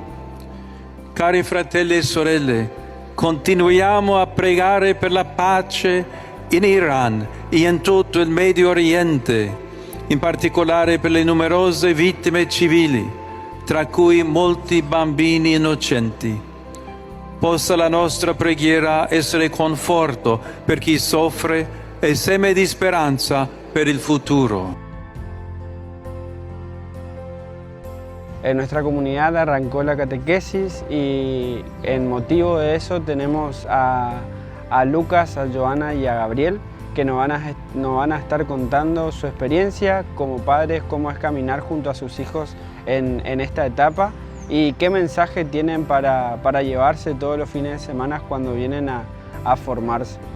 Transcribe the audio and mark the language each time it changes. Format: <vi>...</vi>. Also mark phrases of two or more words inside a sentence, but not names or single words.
<it>Cari fratelli e sorelle, continuiamo a pregare per la pace in Iran e in tutto il Medio Oriente, in particolare per le numerose vittime civili, tra cui molti bambini innocenti. Possa la nostra preghiera essere conforto per chi soffre e seme di speranza per il futuro.</it> <es>En nuestra comunidad arrancó la catequesis y en motivo de eso tenemos a Lucas, a Joana y a Gabriel que nos van a estar contando su experiencia como padres, cómo es caminar junto a sus hijos en esta etapa y qué mensaje tienen para llevarse todos los fines de semana cuando vienen a formarse.</es>